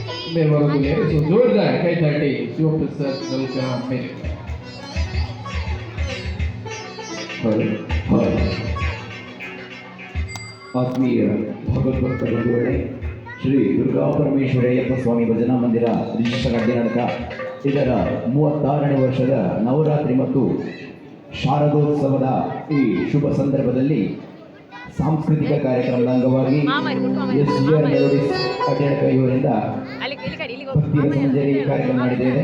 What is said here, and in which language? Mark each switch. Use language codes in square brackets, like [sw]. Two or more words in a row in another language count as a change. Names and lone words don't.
[kn] मेरे सो जोरदार कई तटी शिवप्रसाद गलका मेरे ಆತ್ಮೀಯ ಭಗವದ್ಭಕ್ತ ಬಂಧುಗಳೇ, ಶ್ರೀ ದುರ್ಗಾ ಪರಮೇಶ್ವರಯ್ಯಪ್ಪ ಸ್ವಾಮಿ ಭಜನಾ ಮಂದಿರ ರಿಜಿಸ್ಟರ್ ಅಡ್ಡಿನಡಕ ಇದರ 36ನೇ ವರ್ಷದ ನವರಾತ್ರಿ ಮತ್ತು ಶಾರದೋತ್ಸವದ ಈ ಶುಭ ಸಂದರ್ಭದಲ್ಲಿ ಸಾಂಸ್ಕೃತಿಕ ಕಾರ್ಯಕ್ರಮದ ಅಂಗವಾಗಿ SGR ಮೆಲೋಡಿಸ್ ಅಡ್ಡಿನಡಕ ಇವರಿಂದ ಭಕ್ತಿಯ ಸಂಜರಿ ಕಾರ್ಯಕ್ರಮ ನಡೆದಿದೆ.